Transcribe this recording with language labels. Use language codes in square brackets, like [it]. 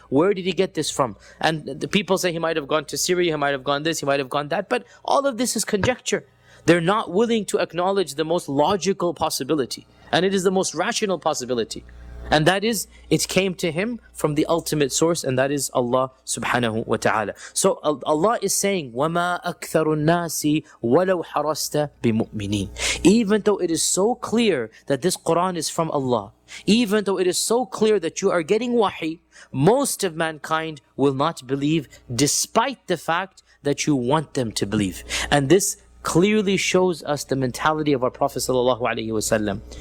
[en] Where did he get this from? And the people say he might have gone to Syria, he might have gone this, he might have gone that. But all of this is conjecture. They're not willing to acknowledge the most logical possibility. And it is the most rational possibility. And that is, it came to him from the ultimate source, and that is Allah subhanahu wa ta'ala. So Allah is saying, [ar] وَمَا أَكْثَرُ النَّاسِ وَلَوْ حَرَصْتَ بِمُؤْمِنِينَ. [en] Even though it is so clear that this Qur'an is from Allah, even though it is so clear that you are getting wahi, most of mankind will not believe, despite the fact that you want them to believe. And this clearly shows us the mentality of our Prophet ﷺ.